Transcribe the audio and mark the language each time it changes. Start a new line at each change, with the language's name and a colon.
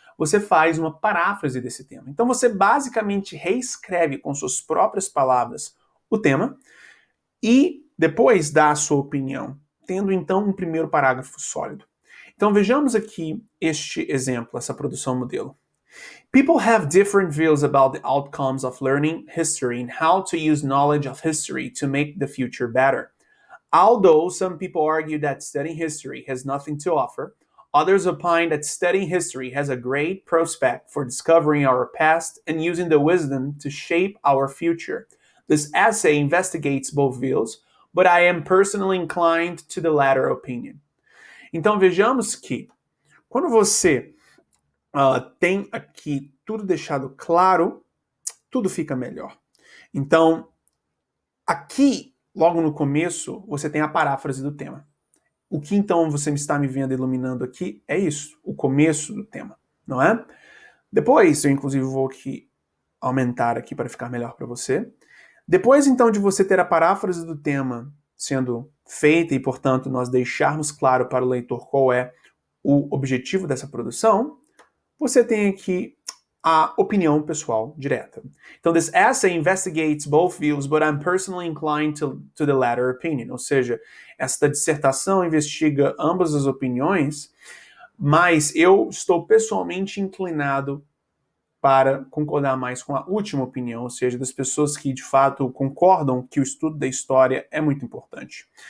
Portuguese: Você faz uma paráfrase desse tema. Então, você basicamente reescreve com suas próprias palavras o tema e depois dá a sua opinião, tendo então um primeiro parágrafo sólido. Então, vejamos aqui este exemplo, essa produção modelo.
English: People have different views about the outcomes of learning history and how to use knowledge of history to make the future better. Although some people argue that studying history has nothing to offer, others opine that studying history has a great prospect for discovering our past and using the wisdom to shape our future. This essay investigates both views, but I am personally inclined to the latter opinion.
Portuguese: Então vejamos que quando você tem aqui tudo deixado claro, tudo fica melhor. Então, aqui, logo no começo, você tem a paráfrase do tema. O que então você está me vendo iluminando aqui é isso, o começo do tema, não é? Depois, eu inclusive vou aqui aumentar aqui para ficar melhor para você. Depois, então, de você ter a paráfrase do tema sendo feita e, portanto, nós deixarmos claro para o leitor qual é o objetivo dessa produção, você tem aqui a opinião pessoal direta. Então,
English: this essay investigates both views, but I'm personally inclined to the latter opinion.
Portuguese: Ou seja, esta dissertação investiga ambas as opiniões, mas eu estou pessoalmente inclinado para concordar mais com a última opinião, ou seja, das pessoas que de fato concordam que o estudo da história é muito importante.